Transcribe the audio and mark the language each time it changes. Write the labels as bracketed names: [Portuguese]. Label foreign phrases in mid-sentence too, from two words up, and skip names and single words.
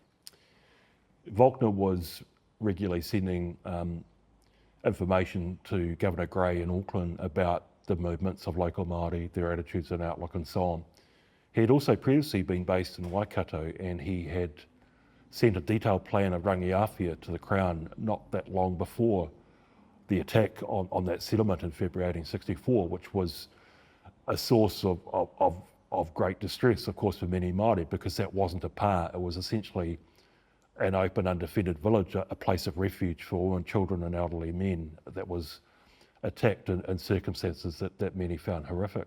[English] Vulkner was regularly sending information to Governor Gray in Auckland about the movements of local Māori, their attitudes and outlook and so on. He had also previously been based in Waikato, and he had sent a detailed plan of rangi-a-Hika to the Crown not that long before the attack on that settlement in February 1864, which was a source of great distress, of course, for many Māori, because that wasn't a pa. It was essentially an open, undefended village, a place of refuge for women, children and elderly men that was attacked in circumstances that many found horrific.